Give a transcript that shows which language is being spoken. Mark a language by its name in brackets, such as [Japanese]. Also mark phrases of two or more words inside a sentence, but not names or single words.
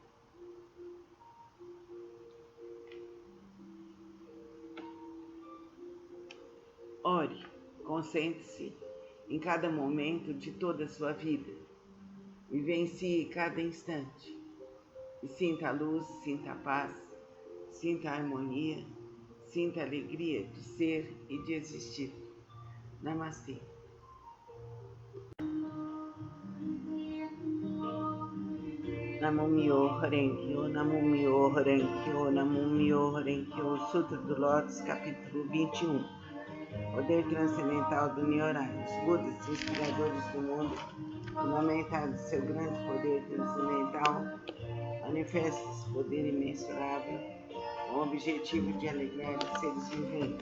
[Portuguese] Ore, concentre-se em cada momento de toda a sua vida. Vivencie cada instante. E sinta a luz, sinta a paz, sinta a harmonia, sinta a alegria de ser e de existir. Namastê. [Japanese] 南無妙法蓮華経、南無妙法蓮華経、南無妙法蓮華経, [Portuguese] Sutra do Lótus, capítulo 21. Poder transcendental do Nyorai. Os Budas, inspiradores do mundo, fundamentados em seu grande poder transcendental, manifestam esse poder imensurável com o objetivo de alegrar os seres viventes.